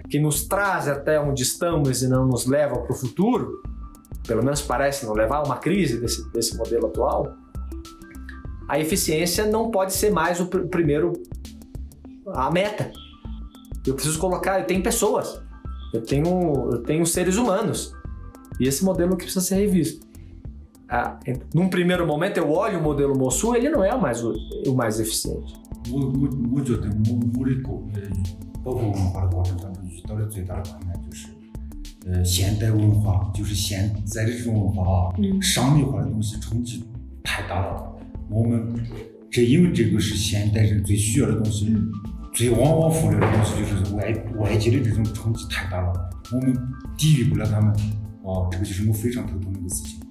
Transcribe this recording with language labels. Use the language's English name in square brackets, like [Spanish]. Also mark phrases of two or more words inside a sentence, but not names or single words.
[Portuguese] Que nos traz até onde estamos e não nos leva para o futuro, pelo menos parece não levar a uma crise desse modelo atual, a eficiência não pode ser mais a meta. Eu preciso colocar, eu tenho pessoas, eu tenho seres humanos, e esse modelo que precisa ser revisto. Num primeiro momento eu olho o modelo Mosul, ele não é o mais eficiente. [Chinese] 我觉得我的包括文化的过程当中遇到的最大的困难就是现代文化就是现在的这种文化商业化的东西冲击太大了。我们因为这个是现代人最需要的东西，最往往忽略的东西就是外界的这种冲击太大了，我们抵御不了他们这个就是我非常头痛的一个事情。